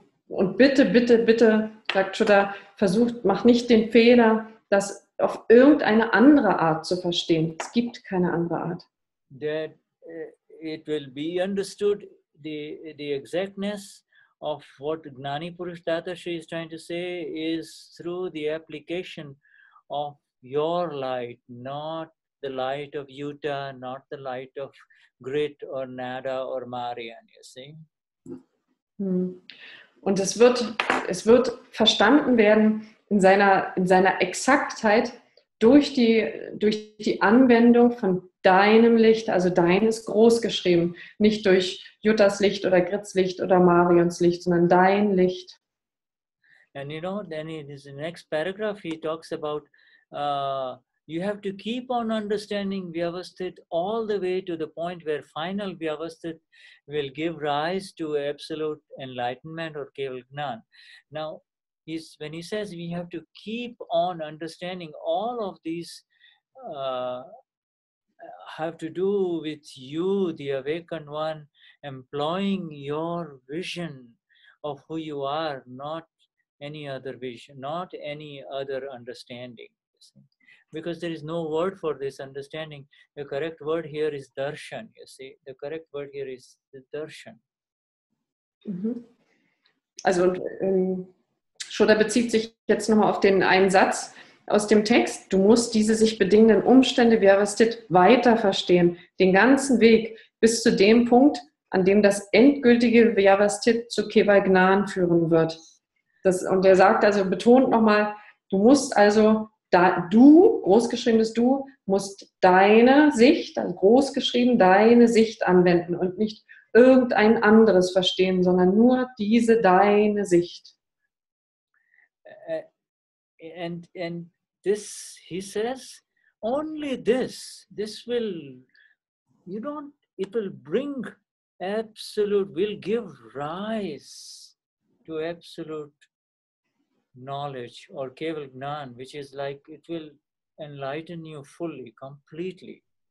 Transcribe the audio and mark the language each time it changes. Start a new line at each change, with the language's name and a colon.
German: Und bitte, bitte, bitte, sagt Shuddha, mach nicht den Fehler, das auf irgendeine andere Art zu verstehen. Es gibt keine andere Art.
English: That it will be understood, the exactness of what Gnani Purush Dadashri is trying to say is through the application of your light, not the light of Yuta, not the light of Grit or Nada or Marian, you see.
German: Und es wird verstanden werden in seiner Exaktheit durch die Anwendung von deinem Licht, also deines großgeschrieben, nicht durch Juttas Licht oder Grits Licht oder Marions Licht, sondern dein Licht.
English: And you know, then in his next paragraph, he talks about you have to keep on understanding Vyavasthit all the way to the point where final Vyavasthit will give rise to absolute enlightenment or Keval Gnan. Now, when he says we have to keep on understanding, all of these have to do with you, the awakened one, employing your vision of who you are, not any other vision, not any other understanding. Because there is no word for this understanding. The correct word here is darshan, you see. The correct word here is the darshan.
German: Also Shuddha bezieht sich jetzt nochmal auf den einen Satz aus dem Text. Du musst diese sich bedingenden Umstände Vyavasthit weiter verstehen, den ganzen Weg bis zu dem Punkt, an dem das endgültige Vyavasthit zu Keval Gnan führen wird. Und er sagt also, betont nochmal, du musst also, großgeschriebenes Du, musst deine Sicht, also großgeschrieben deine Sicht anwenden und nicht irgendein anderes verstehen, sondern nur diese deine Sicht.
English: And this, he says, only this will, it will bring absolute, will give rise to absolute knowledge or Keval Gnan, which is like, it will enlighten you fully, completely.